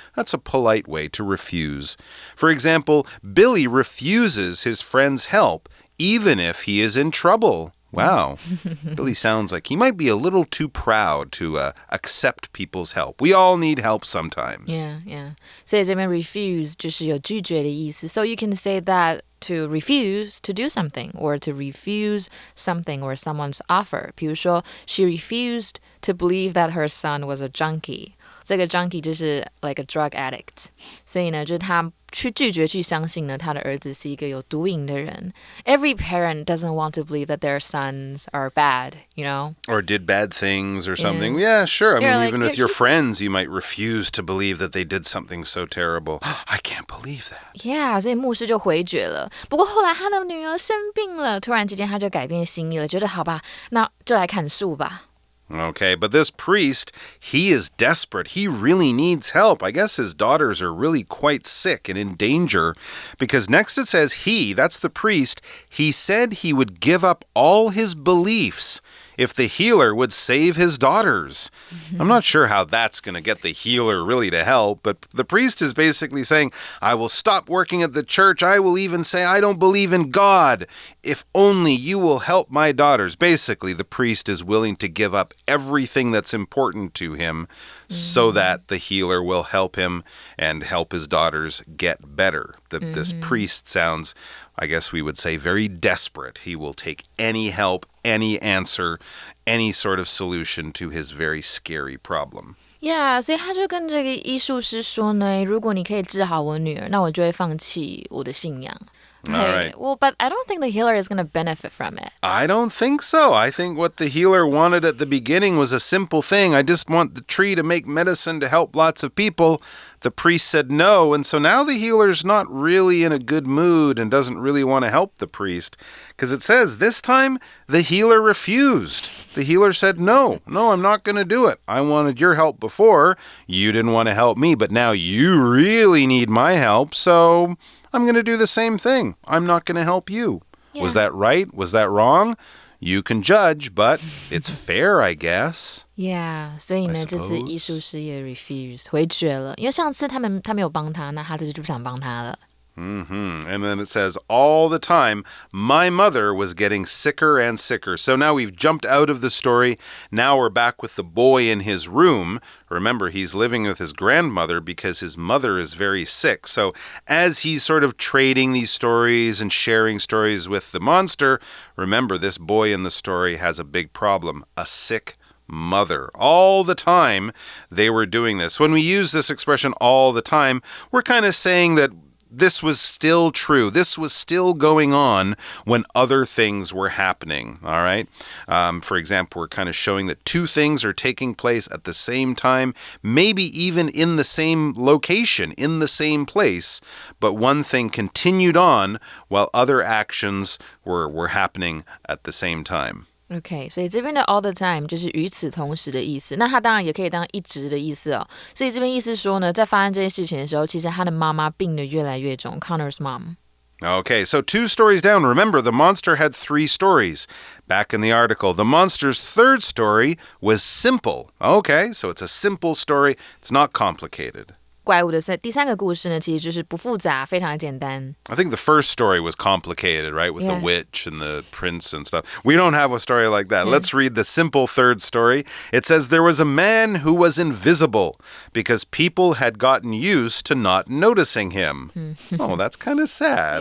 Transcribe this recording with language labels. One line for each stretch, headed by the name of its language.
English: That's a polite way to refuse. For example, Billy refuses his friend's help even if he is in trouble. Wow, Billy sounds like he might be a little too proud to accept people's help. We all need help sometimes. Yeah.
Chinese: 所以这边 refuse 就是有拒绝的意思。
English: So you can say that to refuse to do something or to refuse something or someone's offer.
Chinese: 比如说
English: she refused to believe that her son was a junkie.
Chinese: 这个
English: junkie
Chinese: 就是
English: like a drug addict.
Chinese: 所以呢，就是他去拒绝去相信呢，他的儿子是一个有毒瘾的人。
English: Every parent doesn't want to believe that their sons are bad, you know? Or did bad things or something. Yeah, sure. I mean, like, even with your friends, you might refuse to believe that they did something so terrible. I can't believe that.
Chinese: Yeah, 所以牧师就回绝了。不过后来他的女儿生病了，突然之间他就改变心意了，觉得好吧，那就来砍树吧。
English: Okay, but this priest, he is desperate. He really needs help. I guess his daughters are really quite sick and in danger because next it says that's the priest, he said he would give up all his beliefs if the healer would save his daughters. I'm not sure how that's going to get the healer really to help, but the priest is basically saying, I will stop working at the church. I will even say I don't believe in God. If only you will help my daughters. Basically, the priest is willing to give up everything that's important to him so that the healer will help him and help his daughters get better. This priest sounds, I guess we would say, very desperate. He will take any help, any answer, any sort of solution to his very scary problem.
Chinese: Yeah, 所以他就跟这个医术师说呢，如果你可以治好我女儿，那我就会放弃我的信仰。
English: All right. Well, but I don't think the healer is going to benefit from it. I don't think so. I think what the healer wanted at the beginning was a simple thing. I just want the tree to make medicine to help lots of people. The priest said no, and so now the healer's not really in a good mood and doesn't really want to help the priest. Because it says this time the healer refused. The healer said, no, I'm not going to do it. I wanted your help before. You didn't want to help me, but now you really need my help, so I'm going to do the same thing. I'm not going to help you. Yeah. Was that right? Was that wrong? You can judge, but it's fair, I guess.
Chinese: Yeah, 所以呢，这次艺术师也 refuse 回绝了，因为上次他没有帮他，那他这次就不想帮他了。
English: And then it says, all the time, my mother was getting sicker and sicker. So now we've jumped out of the story. Now we're back with the boy in his room. Remember, he's living with his grandmother because his mother is very sick. So as he's sort of trading these stories and sharing stories with the monster, remember, this boy in the story has a big problem, a sick mother. All the time they were doing this. When we use this expression all the time, we're kind of saying that this was still true. This was still going on when other things were happening, all right? For example, we're kind of showing that two things are taking place at the same time, maybe even in the same location, in the same place, but one thing continued on while other actions were happening at the same time.
Chinese: OK， 所以这边的 all the time 就是与此同时的意思，那它当然也可以当一直的意思哦。所以这边意思说呢，在发生这些事情的时候，其实他的妈妈病得越来越重 ，Connor's mom.
English: Okay, so 2 stories down. Remember, the monster had 3 stories. Back in the article, the monster's 3rd story was simple. Okay, so it's a simple story. It's not complicated.
Chinese: 怪物的第三个故事呢，其实就是不复杂，非常的简单。
English: I think the first story was complicated, right? With the witch and the prince and stuff. We don't have a story like that. Let's read the simple 3rd story. It says, there was a man who was invisible because people had gotten used to not noticing him. Oh, that's kind of sad.